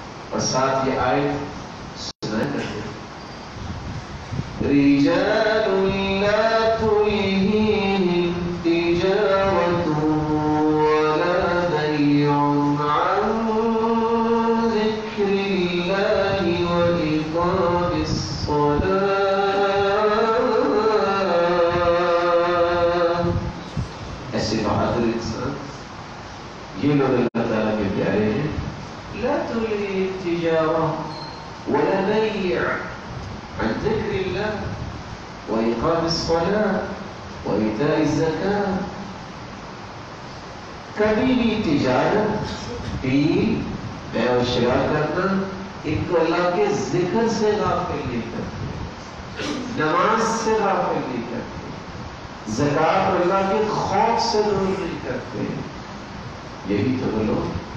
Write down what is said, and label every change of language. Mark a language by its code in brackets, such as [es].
[ur] اور ساتھ یہ آیت سنا کرتے [ar] رجال لا تلهيهم تجارة ولا بيع عن ذكر الله وإقام الصلاة. [ur] ایسے بہادر انسان یہ لوگ اللہ تعالیٰ کے پیارے ہیں. [ar] لا تلههم تجارة ولا بيع عن ذكر الله وإقام الصلاة وإيتاء الزكاة. [ur] کبھی بھی تجارت ڈیل بے و شراء کرنا ان کو اللہ کے ذکر سے غافل نہیں کرتے، نماز سے غافل نہیں کرتے، زکات اور اللہ کے خوف سے دور نہیں کرتے. یہی تو وہ لوگ.